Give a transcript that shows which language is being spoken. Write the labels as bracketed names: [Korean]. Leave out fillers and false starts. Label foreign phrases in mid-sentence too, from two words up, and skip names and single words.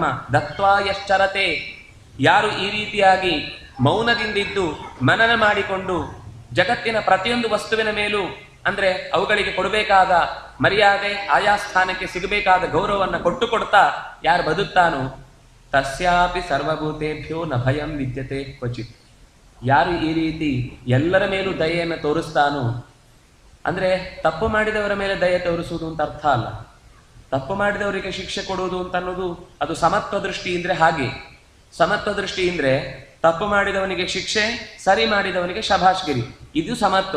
[Sanskrit] ದತ್ವಾ ಯಶ್ಚರತೆ, [Kannada] ಯಾರು ಈ ರೀತಿಯಾಗಿ ಮೌನದಿಂದಿದ್ದು ಮನನ ಮಾಡಿಕೊಂಡು ಜಗತ್ತಿನ ಪ್ರತಿಯೊಂದು ವಸ್ತುವಿನ ಮೇಲೂ ಅಂದ್ರೆ ಅವುಗಳಿಗೆ ಕೊಡಬೇಕಾದ ಮರ್ಯಾದೆ, ಆಯಾ ಸ್ಥಾನಕ್ಕೆ ಸಿಗಬೇಕಾದ ಗೌರವವನ್ನು ಕೊಡ್ತಾ ಯಾರು ಬದುಕ್ತಾನೋ [Sanskrit] ತಸ್ಯಾಪಿ ಸರ್ವಭೂತೇಭ್ಯೋ ನ ಭಯಂ ವಿದ್ಯತೆ ಕ್ವಚಿತ್. [Kannada] ಯಾರು ಈ ರೀತಿ ಎಲ್ಲರ ಮೇಲೂ ದಯೆಯನ್ನು ತೋರಿಸ್ತಾನೋ, ಅಂದ್ರೆ ತಪ್ಪು ಮಾಡಿದವರ ಮೇಲೆ ದಯೆ ತೋರಿಸುವುದು ಅಂತ ಅರ್ಥ ಅಲ್ಲ. ತಪ್ಪು ಮಾಡಿದವರಿಗೆ ಶಿಕ್ಷೆ ಕೊಡುವುದು ಅಂತ ಅನ್ನೋದು ಅದು ಸಮತ್ವ ದೃಷ್ಟಿ ಇದ್ರೆ ಹಾಗೆ. ಸಮತ್ವ ದೃಷ್ಟಿ ಅಂದ್ರೆ ತಪ್ಪು ಮಾಡಿದವನಿಗೆ ಶಿಕ್ಷೆ, ಸರಿ ಮಾಡಿದವನಿಗೆ ಶಭಾಷ್ಗಿರಿ, ಇದು ಸಮತ್ವ.